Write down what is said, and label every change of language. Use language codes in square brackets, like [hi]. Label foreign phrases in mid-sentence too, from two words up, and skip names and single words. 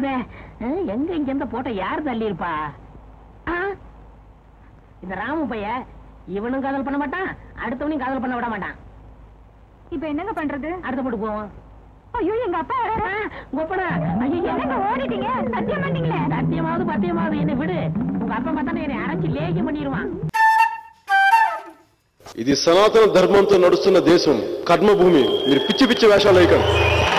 [ta] எங்க இங்க எந்த போட்ட யார் தள்ளி இருப்பா? இந்த ராமு பைய இவனும் காதல் பண்ண மாட்டான், அடுத்தவனையும் காதல் பண்ண விட மாட்டான். இப்ப என்னங்க பண்றது? அடுத்த போட்டு போவோம். ஐயோ எங்க அப்பா ஓடிட்டீங்க. சத்தியம் பண்ணீங்களே? சத்தியமாவது பத்தியமாவது என்ன விடு. உங்க அப்பா பார்த்தா என்னை அரைஞ்சு லேகியம் பண்ணிடுவான். [te] ఇది సనాతన ధర్మంతో నడుస్తున్న దేశం, కర్మభూమి. మీరు పిచ్చి పిచ్చి వేషాలు వేయకండి.